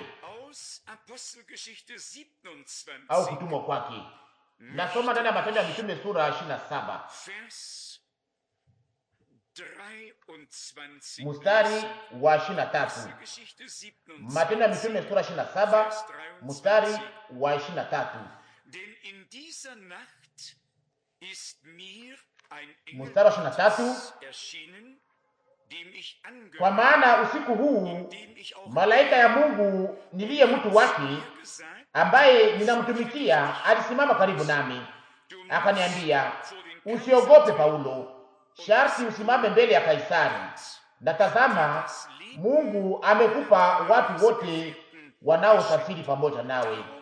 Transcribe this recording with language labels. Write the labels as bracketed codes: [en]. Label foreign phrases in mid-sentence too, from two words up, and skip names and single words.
[de] aus Apostelgeschichte 27 [sw] au kutumwa kwake. Nasoma ndani ya Matendo ya Mitume sura 27 [de] Vers 23 [sw] mstari wa 23. [de] Apostelgeschichte 27 [sw] Matendo ya Mitume sura 27 mstari wa 23. [de] Denn in dieser Nacht ist mir ein [sw] Mstari wa 23, [de] erschienen, dem ich [sw] kwa maana usiku huu malaika ya Mungu niliye mtu wake ambaye ninamtumikia alisimama karibu nami, akaniambia, usiogope Paulo, sharti usimame mbele ya Kaisari, na tazama, Mungu amekupa watu wote wanaosafiri pamoja nawe.